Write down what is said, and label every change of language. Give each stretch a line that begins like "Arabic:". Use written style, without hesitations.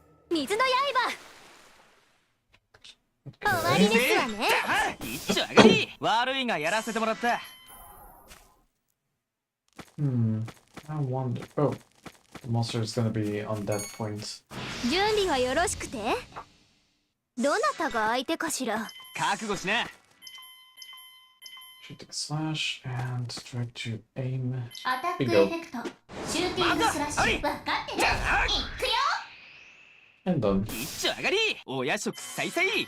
Japanese: 水の刃終わりですわね一丁上がり悪いがやらせてもらった
English: I wonder. Oh, the monster is gonna be on that point.
Japanese: 準備はよろしくてどなたが相手かしら覚悟しな
English: Shooting slash and try to aim.
Japanese: アタック
English: Bingo.
Japanese: エフェクトシューティングスラッシュ分かってねいくよ
English: And done.
Japanese: 一丁上がりお夜食さいさい